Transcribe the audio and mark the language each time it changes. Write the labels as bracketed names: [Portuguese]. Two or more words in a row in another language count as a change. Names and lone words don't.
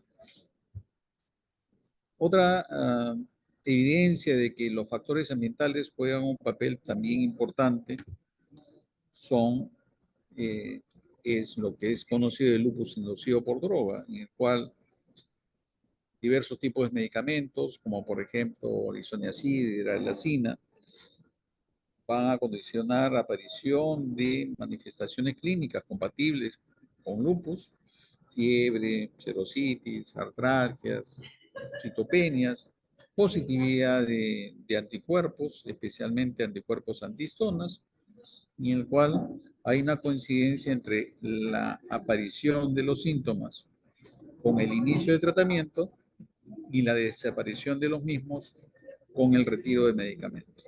[Spanish] Otra evidencia de que los factores ambientales juegan un papel también importante es lo que es conocido el lupus inducido por droga, en el cual diversos tipos de medicamentos, como por ejemplo isoniazid, hidralazina, van a condicionar la aparición de manifestaciones clínicas compatibles con lupus, fiebre, serositis, artralgias, citopenias, positividad de anticuerpos, especialmente anticuerpos antihistonas, en el cual hay una coincidencia entre la aparición de los síntomas con el inicio de tratamiento y la desaparición de los mismos con el retiro de medicamentos.